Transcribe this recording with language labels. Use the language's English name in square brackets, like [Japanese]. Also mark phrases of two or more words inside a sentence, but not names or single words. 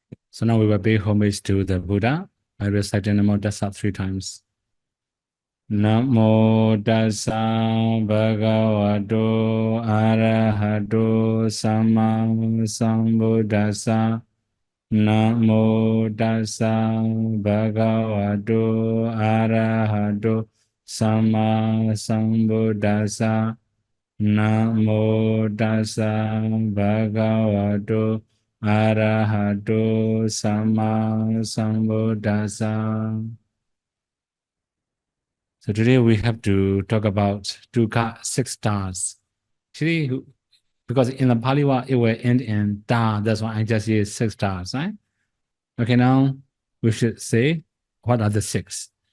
[English] So now we will pay homage to the Buddha by reciting Namo Tassa 3 times. [Pali] Namo Tassa Bhagavato Arahato Sama Sambuddhassa. Namo Tassa Bhagavato Arahato Sama Sambuddhassa. Namo Tassa Bhagavato Arahato Sama Sambuddhassa. [English] So today we have to talk about dukkha 6 stars. Actually, because in the Pali word it will end in da, that's why I just use 6 stars, right? Okay, now we should say what are the 6.